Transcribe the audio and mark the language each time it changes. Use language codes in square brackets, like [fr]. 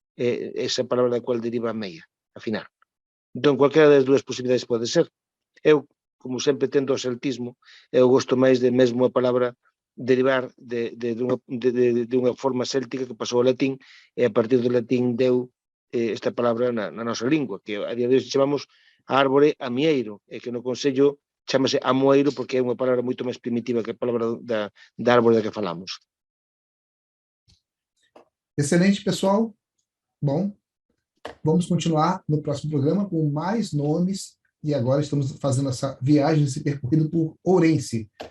[gl] esa palabra da cual deriva a meia, afinar. Entón, cualquera das dúas posibilidades pode ser. Eu, como sempre tendo o celtismo, eu gosto máis de mesmo a palabra derivar de unha forma céltica que pasou ao latín, e a partir do latín deu esta palabra na nosa lingua, que a día de hoxe chamamos a árbore amieiro, e que no Consello chamase amoeiro porque é unha palabra moito máis primitiva que a palabra da árbore da que falamos. [pt] Excelente, pessoal. Bom, vamos continuar no próximo programa com mais nomes, e agora estamos fazendo essa viagem, esse percorrido por Ourense.